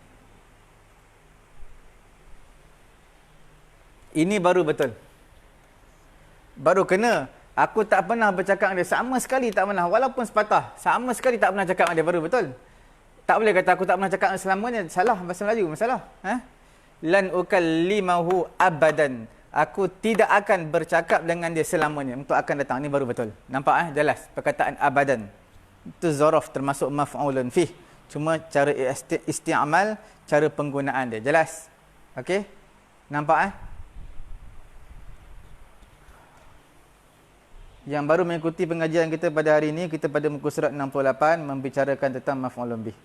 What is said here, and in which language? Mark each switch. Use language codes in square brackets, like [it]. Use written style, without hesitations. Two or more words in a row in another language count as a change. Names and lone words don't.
[ms] Ini baru betul. Baru kena. Aku tak pernah bercakap dengan dia. Sama sekali tak pernah. Walaupun sepatah. Sama sekali tak pernah cakap dengan dia. Baru betul. Tak boleh kata aku tak pernah cakap dengan selamanya. Salah. Bahasa Melayu. Masalah. [ar] لن أكلمه أبدا. [ms] Aku tidak akan bercakap dengan dia selamanya. Untuk akan datang. Ini baru betul. Nampak jelas. Perkataan abadan. Itu zaraf termasuk [ar] مفعول فيه. [ms] Cuma cara isti'amal, cara penggunaan dia. Jelas? Okey? Nampak Yang baru mengikuti pengajian kita pada hari ini, kita pada muka surat 68 membicarakan tentang [ar] مفعول به.